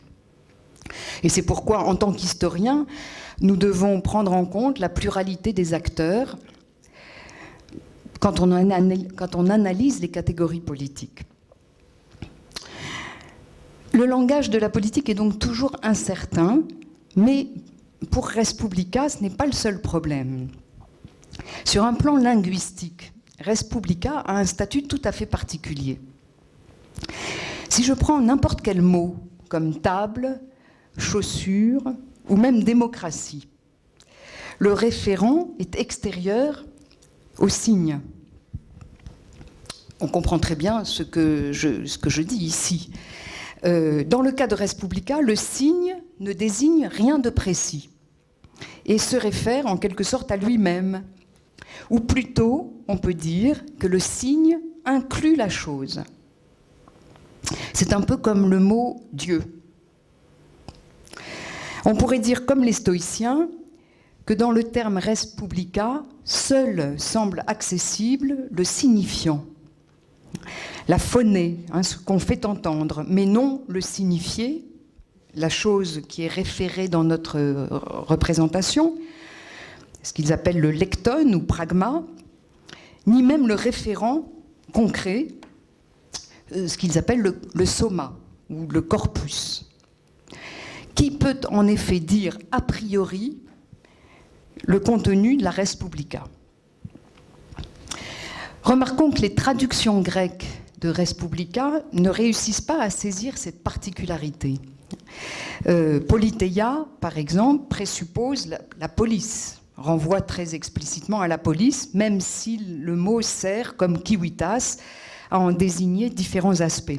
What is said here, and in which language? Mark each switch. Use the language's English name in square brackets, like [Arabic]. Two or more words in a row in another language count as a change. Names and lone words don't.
[French] Et c'est pourquoi, en tant qu'historiens, nous devons prendre en compte la pluralité des acteurs quand on analyse les catégories politiques. Le langage de la politique est donc toujours incertain, mais pour [Latin] res publica, [French] ce n'est pas le seul problème. Sur un plan linguistique, [Latin] res publica [French] a un statut tout à fait particulier. Si je prends n'importe quel mot, comme table, chaussure ou même démocratie, le référent est extérieur au signe. On comprend très bien ce que je dis ici. Dans le cas de [Latin] res publica, [French] le signe ne désigne rien de précis et se réfère en quelque sorte à lui-même. Ou plutôt, on peut dire que le signe inclut la chose. C'est un peu comme le mot Dieu. On pourrait dire, comme les stoïciens, que dans le terme [Latin] res publica, [French] seul semble accessible le signifiant, la phonée, hein, ce qu'on fait entendre, mais non le signifié, la chose qui est référée dans notre représentation, ce qu'ils appellent le lecton ou pragma, ni même le référent concret, ce qu'ils appellent le soma ou le corpus, qui peut en effet dire a priori le contenu de la [Latin] res publica. [French] Remarquons que les traductions grecques de [Latin] res publica [French] ne réussissent pas à saisir cette particularité. Politeia, par exemple, présuppose la police, renvoie très explicitement à la police, même si le mot sert, comme kiwitas, à en désigner différents aspects.